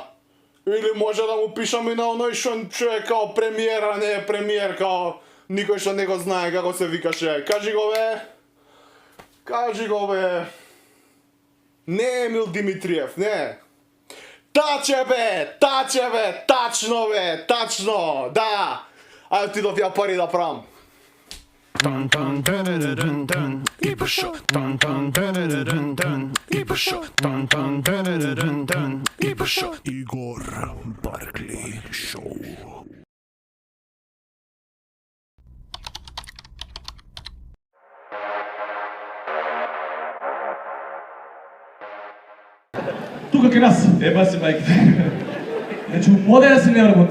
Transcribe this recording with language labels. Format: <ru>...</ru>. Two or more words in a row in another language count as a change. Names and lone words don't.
<mk>Или може да му пишам и на оној што е као премиера, не е премиер, као никој што не го знае како се викаше. Кажи го бе. Кажи го бе. Не Емил Димитриев, не. Таче бе, тачно бе, тачно, да. Ајде ти ја пари да правам. Dun dun dun dun dun Igor Show. Dun dun dun dun dun Igor Show. Dun dun dun dun dun Igor Show. Igor Barkley Show. Тука кај нас, еба си мајките. Значи, модерен си не работи.</mk>